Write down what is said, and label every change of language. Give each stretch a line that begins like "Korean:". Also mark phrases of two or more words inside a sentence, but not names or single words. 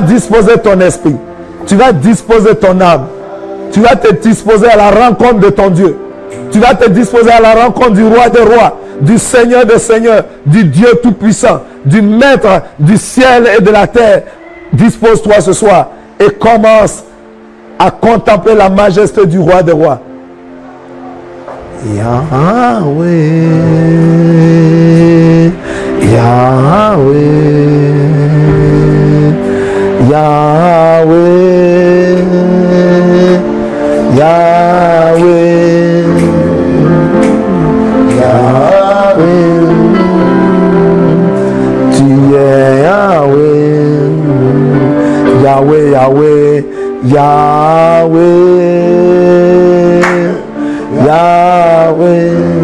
French: disposer ton esprit, tu vas disposer ton âme, tu vas te disposer à la rencontre de ton Dieu, tu vas te disposer à la rencontre du roi des rois, du Seigneur des seigneurs, du Dieu tout-puissant, du maître du ciel et de la terre. Dispose-toi ce soir et commence à contempler la majesté du roi des rois. Yahweh, Yahweh, Yahweh, Yahweh, Yahweh, tu es Yahweh, Yahweh, Yahweh, Yahweh, Yahweh,